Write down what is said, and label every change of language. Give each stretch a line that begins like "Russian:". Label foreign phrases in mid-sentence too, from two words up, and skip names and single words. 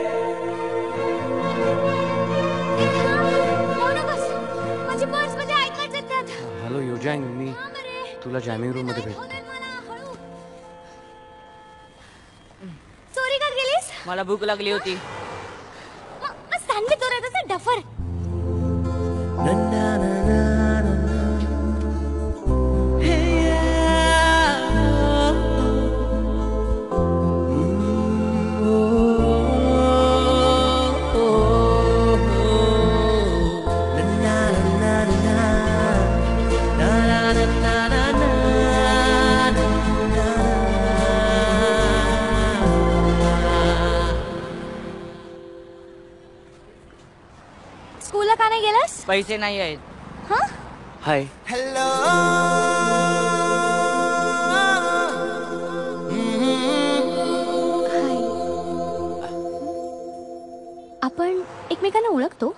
Marathi: माझी पर्स मध्ये ऐकत येतात. हॅलो योजांग, मी तुला
English: jamming room
Marathi: मध्ये भेटतो. चोरी का गेलीस? मला भूक लागली होती. मग सँडविच चोरायचं डफर. Na na na na na na. Hey yeah. Oh, oh, oh. Na na na na na. Na na na na na na. स्कूलला का नाही गेलास? पैसे नाही आहेत. हा? हाय. Hello. आपण एकमेकांना ओळखतो?